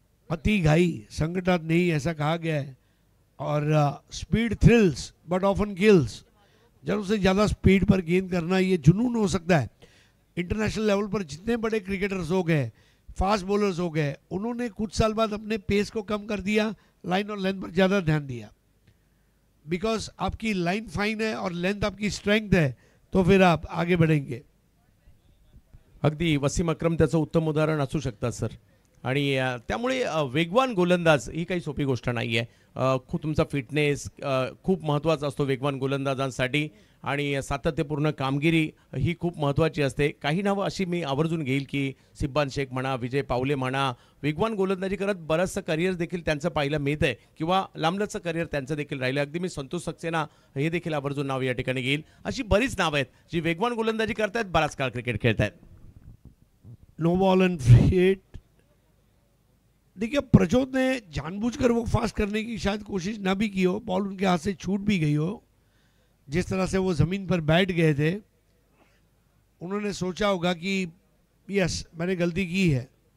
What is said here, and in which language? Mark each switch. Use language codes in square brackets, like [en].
[mr] अति घाई संकटात [hi] नहीं, ऐसा कहा गया है। और [en] Speed thrills but often kills. [hi] जरूर से ज़्यादा स्पीड पर गेंद करना ये जुनून हो सकता है। इंटरनेशनल लेवल पर जितने बड़े क्रिकेटर्स हो गए, फास्ट बॉलर्स हो गए, उन्होंने कुछ साल बाद अपने पेस को कम कर दिया, लाइन और लेंथ पर ज़्यादा ध्यान दिया। बिकॉज आपकी लाइन फाइन है और लेंथ आपकी स्ट्रेंथ है, तो फिर आप आगे बढ़ेंगे। [mr] अगदी वसीम अक्रम त्याचं उत्तम उदाहरण असू शकतात सर. आणि त्यामुळे वेगवान गोलंदाज ही काही सोपी गोष्ट नाही आहे. खूप तुमचा फिटनेस खूप महत्त्वाचा असतो वेगवान गोलंदाजांसाठी आणि सातत्यपूर्ण कामगिरी ही खूप महत्त्वाची असते. काही नावं अशी मी आवर्जून घेईल की सिब्बान शेख म्हणा, विजय पावले म्हणा, वेगवान गोलंदाजी करत बरंचसं करिअर देखील त्यांचं पाहायला मिळतं आहे किंवा लांबलचं करिअर त्यांचं देखील राहिलं. अगदी मी संतोष सक्सेना हे देखील आवर्जून नाव या ठिकाणी घेईल. अशी बरीच नावं आहेत जी वेगवान गोलंदाजी करतायत, बराच काळ cricket खेळतायत. [en] no ball and free hit, [hi] देखिए प्रजोत ने जानबूझकर वो फास्ट करने की शायद कोशिश ना भी की हो, बॉल उनके हाथ से छूट भी गई हो। जिस तरह से वो ज़मीन पर बैठ गए थे, उन्होंने सोचा होगा कि यस मैंने गलती की है।